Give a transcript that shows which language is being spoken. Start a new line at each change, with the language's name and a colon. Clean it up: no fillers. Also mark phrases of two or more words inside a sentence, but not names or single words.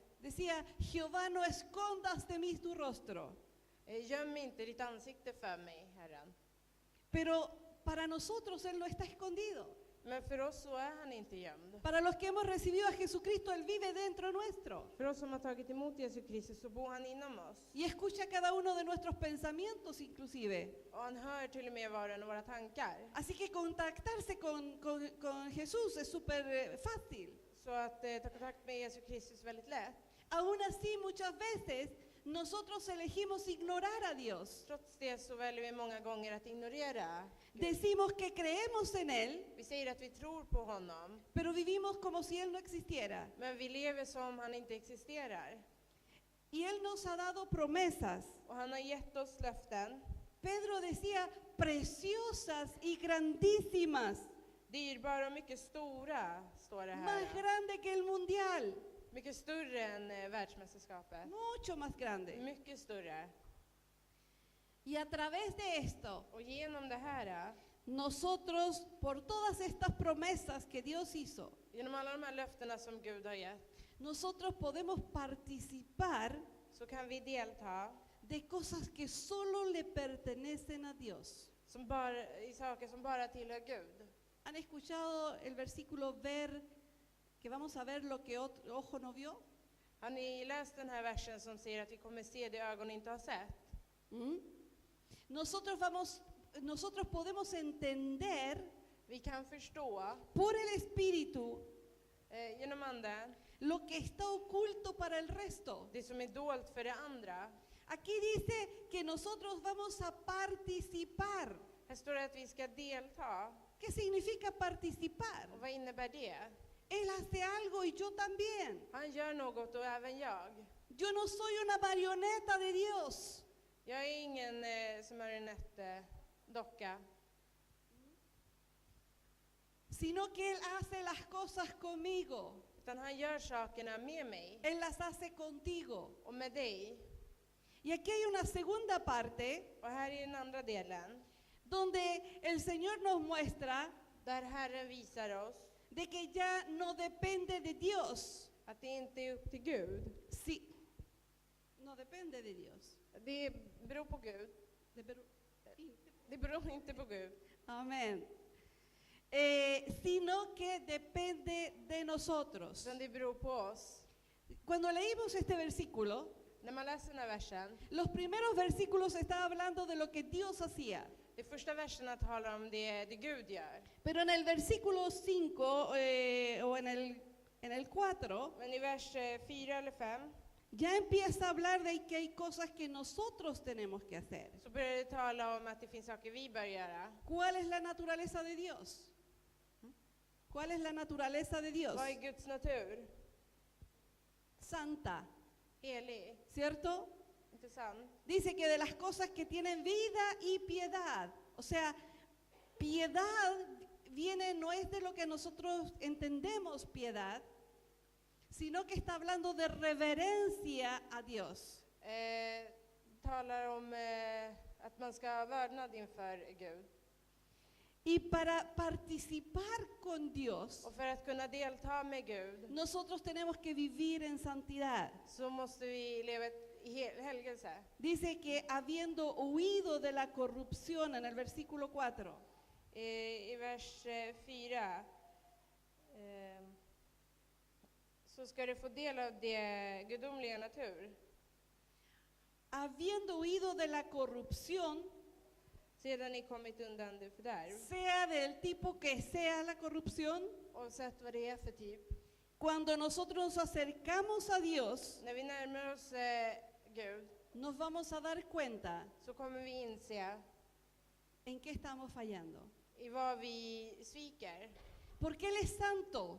Spanish: decía, Jehová, no escondas de mí tu rostro.
Swedish: göm inte ditt ansikte för mig, Herren.
Spanish: Pero para nosotros Él no está escondido.
Swedish: Men för oss så är han inte gömd.
Spanish: Para los que hemos recibido a Jesucristo, Él vive dentro nuestro.
Swedish: För oss som har tagit emot Jesus Kristus så bor han inom oss.
Spanish: Y escucha cada uno de nuestros pensamientos inclusive.
Swedish: Och han hör till och med var och en av våra tankar.
Spanish: Así que contactarse con Jesús es súper fácil.
Swedish: Så att ta kontakt med Jesus Kristus är väldigt lätt.
Spanish: Aún así, muchas veces nosotros elegimos ignorar a Dios.
Swedish: Trots det så väljer vi många gånger att ignorera Gud.
Spanish: Decimos que creemos en Él,
Swedish: Vi säger att vi tror på honom,
Spanish: pero vivimos como si Él no existiera.
Swedish: men vi lever som han inte existerar.
Spanish: Y Él nos ha dado promesas.
Swedish: Och han har gett oss löften,
Spanish: Pedro decía, preciosas y grandísimas,
Swedish: dyrbara och mycket stora, står det
Spanish: más
Swedish: här.
Spanish: grande que el mundial,
Swedish: Mycket större än världsmästerskapet.
Spanish: mucho más grande.
Swedish: Mycket större.
Spanish: Y a través de esto,
Swedish: Och genom det här,
Spanish: nosotros, por todas estas promesas que Dios hizo,
Swedish: genom alla de här löftena som Gud har gett,
Spanish: nosotros podemos participar
Swedish: så kan vi delta
Spanish: de cosas que solo le pertenecen a Dios.
Swedish: i saker som bara tillhör Gud.
Spanish: ¿Han escuchado el versículo ver, que vamos a ver lo que ojo no vio?
Swedish: Har ni läst den här versen som säger att vi kommer se det ögon inte har sett? ¿Mm?
Spanish: Nosotros podemos entender
Swedish: Vi kan förstå
Spanish: por el Espíritu
Swedish: genom anden
Spanish: lo que está oculto para el resto.
Swedish: det som är dolt för det andra.
Spanish: Aquí dice que nosotros vamos a participar.
Swedish: Här står det att vi ska delta.
Spanish: ¿Qué significa participar?
Swedish: Och vad innebär det?
Spanish: Él hace algo y yo también.
Swedish: Han gör något och även jag.
Spanish: Yo no soy una marioneta de Dios.
Swedish: Jag är ingen som marionettdocka.
Spanish: Sino que Él hace las cosas conmigo.
Swedish: Utan han gör sakerna med mig
Spanish: Él las hace contigo.
Swedish: och med dig.
Spanish: Y aquí hay una segunda parte
Swedish: Och här är den andra delen.
Spanish: donde el Señor nos muestra
Swedish: Där Herren visar oss
Spanish: de que ya no depende de Dios.
Swedish: att det inte är upp till Gud.
Spanish: Sí, no depende de Dios.
Swedish: Det beror på Gud. Det beror inte på Gud.
Spanish: Amén. Sino que depende de nosotros.
Swedish: Utan det beror på oss.
Spanish: Cuando leímos este versículo,
Swedish: När man läser den här versen,
Spanish: los primeros versículos estaba hablando de lo que Dios hacía.
Swedish: de första verserna talar om det Gud gör.
Spanish: Pero en el versículo 5 o en el 4,
Swedish: Men i vers 4 eller 5
Spanish: ya empieza a hablar de que hay cosas que nosotros tenemos que hacer.
Swedish: så börjar det tala om att det finns saker vi bör göra.
Spanish: ¿Cuál es la naturaleza de Dios? ¿Cuál es la naturaleza de Dios?
Swedish: Vad är Guds natur?
Spanish: Santa,
Swedish: Helig,
Spanish: ¿cierto?
Swedish: inte sant?
Spanish: Dice que de las cosas que tienen vida y piedad. O sea, piedad viene, no es de lo que nosotros entendemos piedad, sino que está hablando de reverencia a Dios.
Swedish: Talar om att man ska ha vördnad inför Gud.
Spanish: Y para participar con Dios,
Swedish: Och för att kunna delta med Gud
Spanish: nosotros tenemos que vivir en santidad.
Swedish: så måste vi leva i helgelse.
Spanish: Dice que habiendo huido de la corrupción en el versículo 4,
Swedish: I vers 4 så ska du få del av det gudomliga natur.
Spanish: habiendo huido de la corrupción,
Swedish: Sedan ni kommit undan det fördärv.
Spanish: sea del tipo que sea la corrupción,
Swedish: Oavsett vad det är för typ.
Spanish: cuando nosotros nos acercamos a Dios,
Swedish: När vi närmar oss Gud
Spanish: nos vamos a dar cuenta
Swedish: så kommer vi inse
Spanish: en qué estamos fallando.
Swedish: i vad vi sviker.
Spanish: Porque Él es santo.